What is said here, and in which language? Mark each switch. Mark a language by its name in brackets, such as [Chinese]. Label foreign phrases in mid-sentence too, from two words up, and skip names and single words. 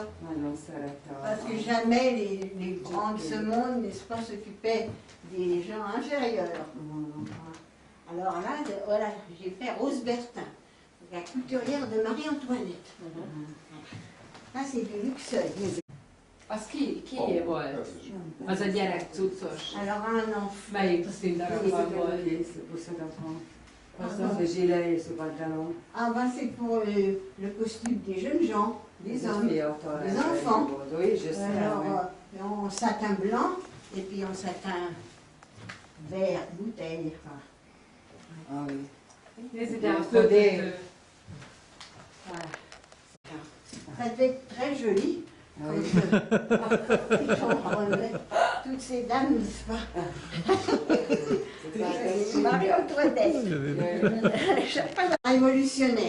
[French] Parce que jamais les grands de ce monde, n'est-ce pas, s'occupaient des gens inférieurs. Alors là, voilà, j'ai fait Rose Bertin, la couturière de Marie-Antoinette. Ça, c'est du luxeuil. [Hungarian] Az kié volt? Az a gyerek cuccos. [French] Alors un enfant. [Hungarian] Melyik színdarabban volt? [French] Ah ben c'est pour le costume des jeunes gens, des hommes, des enfants. Alors en satin blanc et puis en satin vert, bouteille. Ah oui. [Hungarian] Nézzétek a földet. [French] Voilà. Ça devait être très joli. Toutes ces dames, n'est-ce pas? Marie-Antoinette, révolutionnaire.